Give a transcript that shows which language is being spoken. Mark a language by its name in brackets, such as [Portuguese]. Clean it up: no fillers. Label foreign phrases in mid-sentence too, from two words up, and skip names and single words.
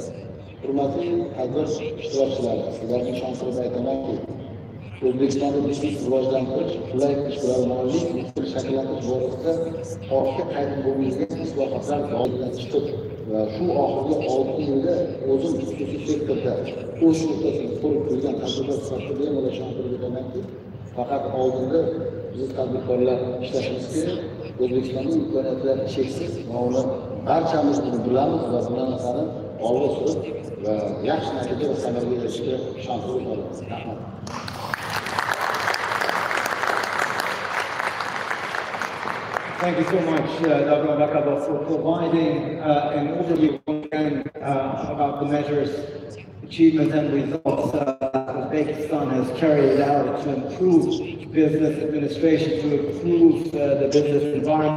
[Uzbek] Hurmatli tadbir ishtirokchilari, sizlarga ishonch qilib aytamanki, O'zbekistonda biznes rivojlantirish, qulay ishbilarmonlik shakllantirish borasida ortga qaytib bo'lmaydigan islohotlar oldidan chiqib va shu oxirgi 6 yilda o'zim xususiy sektorda o'z o'rtasida ko'rib turgan tadbirkor sifatida bemalol ishonch qilib aytamanki, faqat oldinda biz tadbirkorlar ishlashimiz kerak. O'zbekistonning imkoniyatlari cheksiz va uni barchamiz buni bilamiz va bu narsani olg'a surib va yaxshi natija va samarga erishishga ishonch qilib rahmat. [English] Thank you so much, Dr. Bakaba, for providing an overview about the measures, achievements, and results Uzbekistan has carried out to improve business administration, to improve the business environment.